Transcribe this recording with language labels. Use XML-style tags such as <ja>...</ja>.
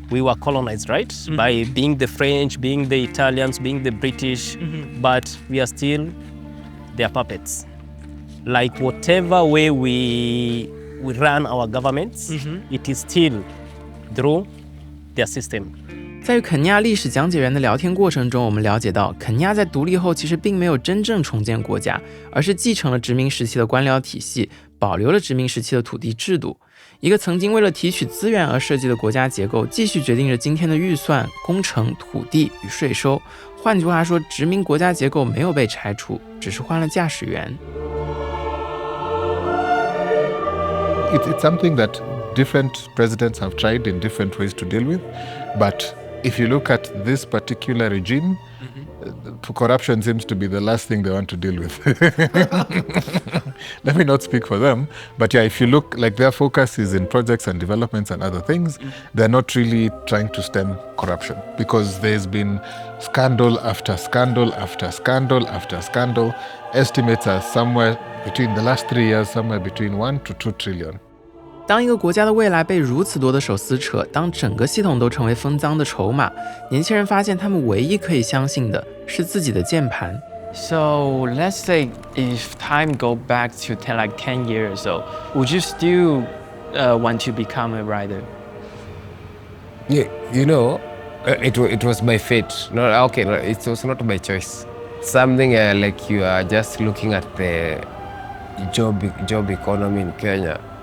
<en>we were colonized, right? By being the French, being the Italians, being the British, but we are still their puppets. Like whatever way we run our governments, it is still through their system.</en> <zh>在与肯尼亚历史讲解员的聊天过程中，我们了解到，肯尼亚在独立后其实并没有真正重建国家，而是继承了殖民时期的官僚体系，保留了殖民时期的土地制度。一个曾经为了提取资源而设计的国家结构，继续决定着今天的预算、工程、土地与税收。换句话说，殖民国家结构没有被拆除，只是换了驾驶员。</zh> <en>It's something that different presidents have tried in different ways to deal with, but if you look at this particular regime, corruption seems to be the last thing they want to deal with. Let me not speak for them, but yeah, if you look, like their focus is in projects and developments and other things, they're not really trying to stem corruption because there's been scandal after scandal after scandal after scandal. Estimates are somewhere between the last 3 years, somewhere between 1 to 2 trillion.</en> <zh>当一个国家的未来被如此多的手撕扯，当整个系统都成为分赃的筹码，年轻人发现他们唯一可以相信的是自己的键盘。</zh> <en>So let's say if time go back to 10 years or so, would you still want to become a writer? Yeah, you know, it was my fate. No, okay, no, it was not my choice. Something like you are just looking at the job economy in Kenya.</en>